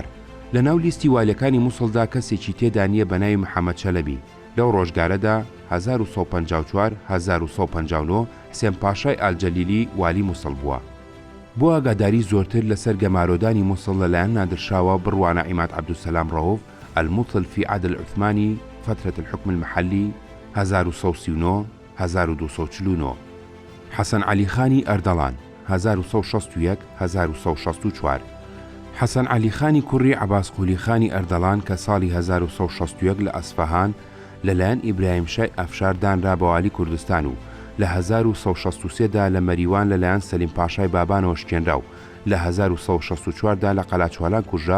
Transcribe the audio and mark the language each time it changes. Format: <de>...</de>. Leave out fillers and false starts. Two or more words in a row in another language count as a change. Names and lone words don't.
<ckb>لە ناو لیستی والەکانی مووسڵدا کەسێکی تێدا نییە بە ناوی محەممەد چەلەبی. لەو ڕۆژگارەدا 1954-1959 حسێن پاشای ئالجەلیلی والی مووسڵ بووە. بۆ ئاگاداری زۆرتر لەسەر گەمارۆدانی مووسڵ لەلایەن نادرشاوە بڕوانە عیماد عەبدولسەلام ڕەوف</ckb> <ar>الموطل في عهد العثماني فترة الحكم المحلي</ar> <ckb>1939-1249. حەسەن عەلی خانی ئەردەڵان 1961-1964. حەسەن عەلی خانی کوڕی عەباس قولی خانی ئەردەڵان کە ساڵی 1961 لە ئەسفەهان لەلایەن ئیبراهیم شای ئەفشار دانرا بە والی کوردستان و لە 1963دا لە مەریوان لەلایەن سەلیم پاشای بابانەوە شکێنرا و لە 1964دا لە قەلاچوالان کوژرا.</ckb>